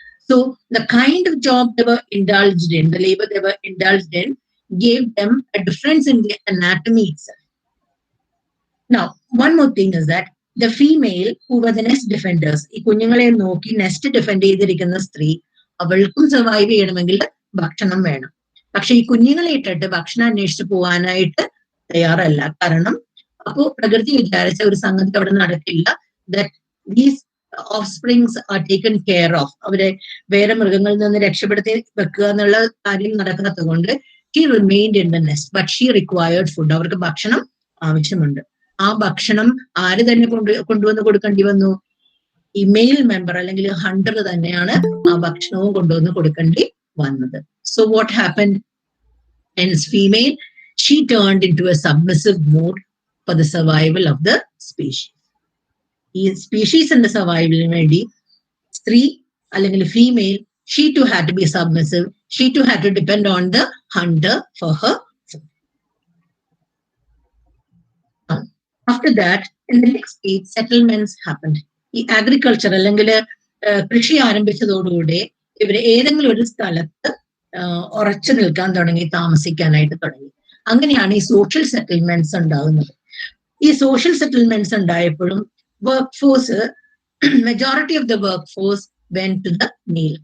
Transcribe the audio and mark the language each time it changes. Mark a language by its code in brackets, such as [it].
[en] So the kind of job they were indulged in, the labor they were indulged in, gave them a difference in the anatomy itself. Now, one more thing is that the female who were the nest defenders, [ml] ഈ കുഞ്ഞുങ്ങളെ നോക്കി nest defend ചെയ്തിരിക്കുന്ന സ്ത്രീ, അവൾക്കും survive ചെയ്യണമെങ്കിൽ ഭക്ഷണം വേണം. പക്ഷെ ഈ കുഞ്ഞുങ്ങളെ ഇട്ടിട്ട് ഭക്ഷണം അന്വേഷിച്ച് പോകാനായിട്ട് തയ്യാറല്ല. കാരണം അപ്പോ പ്രകൃതി വിചാരിച്ച ഒരു സംഗതി അവിടെ നടക്കില്ല. [en] That these offsprings are taken care of. [ml] അവരെ വേറെ മൃഗങ്ങളിൽ നിന്ന് രക്ഷപ്പെടുത്തി വെക്കുക എന്നുള്ള കാര്യം നടക്കാത്തത് കൊണ്ട് [en] She remained in the nest, but she required food. [ml] അവർക്ക് ഭക്ഷണം ആവശ്യമുണ്ട്. ആ ഭക്ഷണം ആര് തന്നെ കൊണ്ടുവന്ന് കൊടുക്കേണ്ടി വന്നു? ഈ മെയിൽ മെമ്പർ അല്ലെങ്കിൽ ഹണ്ടർ തന്നെയാണ് ആ ഭക്ഷണവും കൊണ്ടുവന്ന് കൊടുക്കേണ്ടി വന്നത്. [en] So what happened? Hence female, she turned into a submissive mode for the survival of the species. [ml] ഈ സ്പീഷീസിന്റെ സർവൈവലിന് വേണ്ടി സ്ത്രീ അല്ലെങ്കിൽ female, [en] she too had to be submissive. She too had to depend on the hunter for her food. After that, in the next stage, settlements happened. [ml] ഈ agriculture അല്ലെങ്കിൽ കൃഷി ആരംഭിച്ചതോടുകൂടി ഇവര് ഏതെങ്കിലും ഒരു സ്ഥലത്ത് ഉറച്ചു നിൽക്കാൻ തുടങ്ങി, താമസിക്കാനായിട്ട് തുടങ്ങി. അങ്ങനെയാണ് ഈ സോഷ്യൽ സെറ്റിൽമെന്റ്സ് ഉണ്ടാകുന്നത്. ഈ social settlements ഉണ്ടായപ്പോഴും work force, [en] Majority of the work force went to the male.